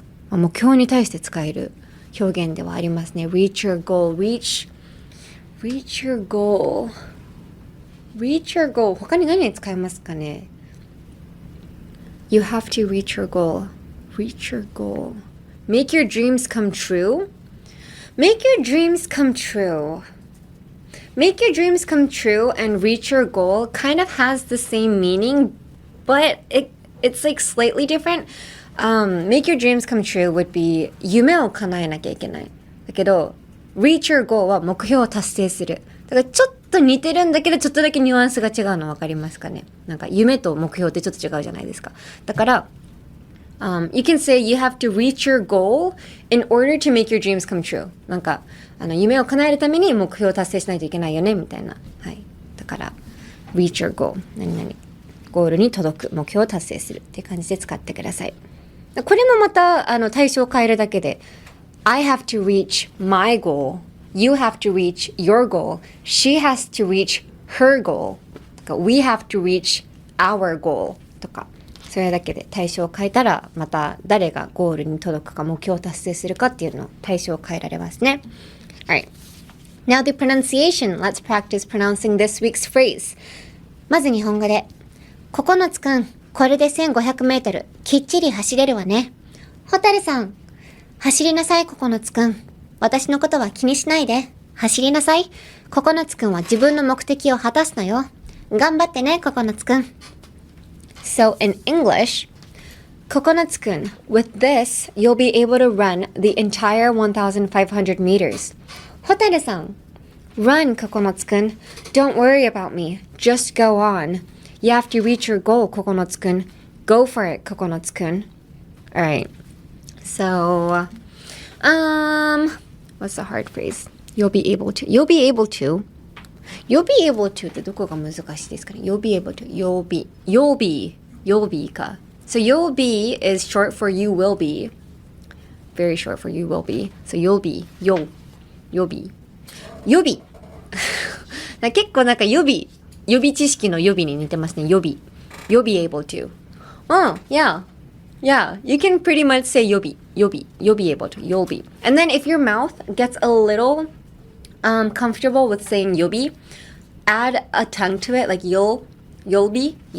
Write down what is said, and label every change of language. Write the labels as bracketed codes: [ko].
[ja] 目標に対して使える表現ではありますね。 [en] reach your goal, reach your goal. reach your goal. [ja] 他に何に使えますかね。 [en] You have to reach your goal. Reach your goal. Make your dreams come true. Make your dreams come true. Make your dreams come true and reach your goal kind of has the same meaning, but it's like slightly different. Make your dreams come true would be [ja] 夢を叶えなきゃいけない。だけど、 [en] reach your goal [ja] は目標を達成する。だからちょっと似てるんだけど、ちょっとだけニュアンスが違うの分かりますかね。夢と目標ってちょっと違うじゃないですか。 [en] だから、you can say you have to reach your goal in order to make your dreams come true. [ja] 夢を叶えるために目標を達成しないといけないよね、みたいな。はい。 [en] だから、reach your goal. [ja] ゴールに届く、目標を達成するっていう感じで使ってください。これもまた、対象を変えるだけで、 [en] I have to reach my goal.You have to reach your goal. She has to reach her goal. We have to reach our goal. [ja] とか、それだけで対象を変えたら、また誰がゴールに届くか、目標を達成するかっていうのを対象を変えられますね。 [en] Alright. Now the pronunciation. Let's practice pronouncing this week's phrase. [ja] まず日本語で。ココノツくん、これで1500メートル、きっちり走れるわね。ホタルさん、走りなさいココノツくん。私のことは気にしないで。走りなさい。ココノツくんは自分の目的を果たすのよ。頑張ってね、ココノツくん。 [en] So in English, Kokonotsu-kun, with this, you'll be able to run the entire 1,500 meters. Hotaru-san, run, Kokonotsu-kun. Don't worry about me. Just go on. You have to reach your goal, Kokonotsu-kun. Go for it, Kokonotsu-kun. Alright. So, what's the hard phrase? You'll be able to. You'll be able to. You'll be able to [ja] ってどこが難しいですかね。 [en] You'll be able to. You'll be か。 So you'll be is short for you will be. Very short for you will be. So you'll be. You'll be. [ja] 結構予備知識の予備に似てますね。予備。 [en] You'll be able to. Oh, yeah. Yeah, you can pretty much say you'll be able to, you'll be. And then if your mouth gets a little comfortable with saying you'll be, add a tongue to it, like you'll be.